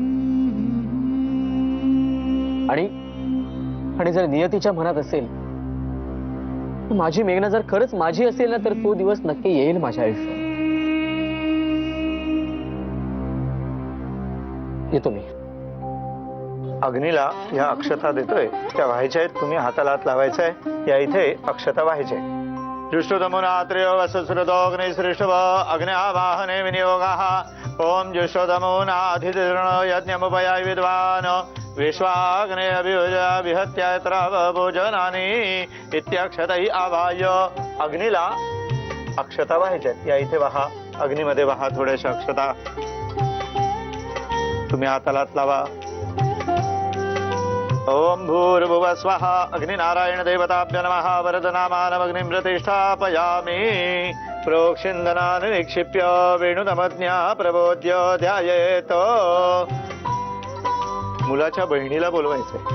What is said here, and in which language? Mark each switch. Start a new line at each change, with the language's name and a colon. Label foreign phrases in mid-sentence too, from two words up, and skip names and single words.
Marathi: आणि जर नियतीच्या मनात असेल, माझी मेघना जर खरंच माझी असेल ना, तर तो दिवस नक्की येईल माझ्या आयुष्यात. येतो मी. अग्नीला ह्या अक्षता देतोय, त्या व्हायच्या आहेत. तुम्ही हाताला हात लावायचा आहे. या इथे अक्षता व्हायच्या आहेत.
Sanskrit: जुष्टोदमुनात्र्यो वसुश्रुतोऽग्निसृष्टव अग्न्यावाहने विनियोगाः. ओम जुष्टोदमुनाधितीर्ण यज्ञमुपयाय विद्वान् विश्वाग्ने अभियुजा विहत्यात्र भोजनानि इत्यक्षतै आवाह्य.
Marathi: अग्नीला अक्षता व्हायच्या आहेत. या इथे वहा, अग्नीमध्ये वहा थोड्याशा अक्षता. तुम्ही हाताला हात लावा.
Sanskrit: ओम भूर्भुवः स्वः. अग्निनारायण देवताभ्य नमः. वरदनामानमग्निं प्रतिष्ठापयामि. प्रोक्षिन्दनानि निक्षिप्य वेणुनमज्ञा प्रबोध्य ध्यायेत.
Marathi: मुलाच्या बहिणीला बोलवायचंय.